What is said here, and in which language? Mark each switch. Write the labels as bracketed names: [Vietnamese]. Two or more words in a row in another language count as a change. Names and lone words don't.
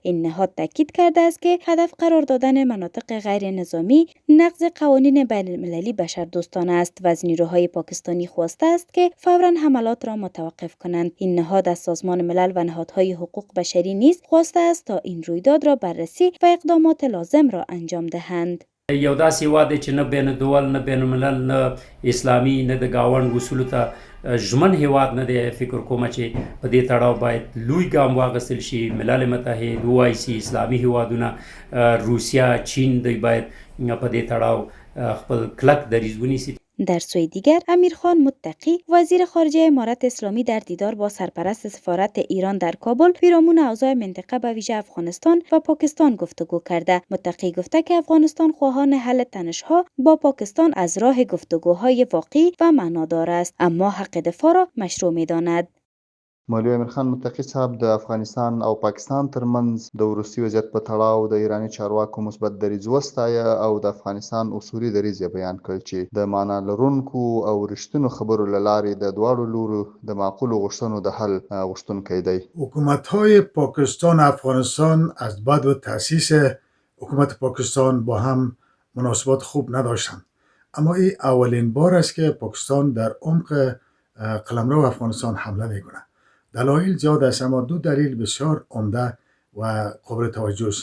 [Persian] این نهاد تاکید کرده است که هدف قرار دادن مناطق غیر نظامی نقض قوانین بین المللی بشردوستانه است و از نیروهای پاکستانی خواسته است که فوراً حملات را متوقف کنند. این نهاد از سازمان ملل و نهادهای حقوق بشری نیز خواسته است تا این رویداد را بررسی و اقدامات لازم را انجام دهند. [Pashto] یو داسې هیواد دی چې نه بین الدول نه بین الملل نه اسلامي نه د ګاونډ اصولو ته ژمن هیواد نه دی. فکر کوم چې په دې تړاو باید لوی ګام واخیستل شي. ملل متحد، OIC، اسلامي هیوادونه، روسیه، چین دوی باید په دې تړاو خپل کلک دریځ ونیسي. [Persian] در سوی دیگر امیرخان متقی، وزیر خارجه امارت اسلامی، در دیدار با سرپرست سفارت ایران در کابل پیرامون اوضاع منطقه به ویژه افغانستان و پاکستان گفتگو کرده. متقی گفته که افغانستان خواهان حل تنش‌ها با پاکستان از راه گفتگوهای واقعی و معنادار است، اما حق دفاع را مشروع می‌داند. [Pashto] مولوی امیرخان متقی صاحب د افغانستان او پاکستان ترمنځ د وروستي وضعیت په تړاو د ایراني چارواکو مثبت دریځ وستایه او د افغانستان اصولي دریځ بیان کړ چې د معنا لرونکو او رښتینو خبرو له لارې د دواړو لورو د معقولو غوښتنو د حل غوښتونکی دی. [Persian] حکومت‌های پاکستان و افغانستان از بعد تأسیس حکومت پاکستان با هم مناسبات خوب نداشتند، اما این اولین بار است که پاکستان در عمق قلمرو افغانستان حمله می‌کند. دلایل زیاد است، اما 2 دلیل بسیار عمده و قابل توجه است.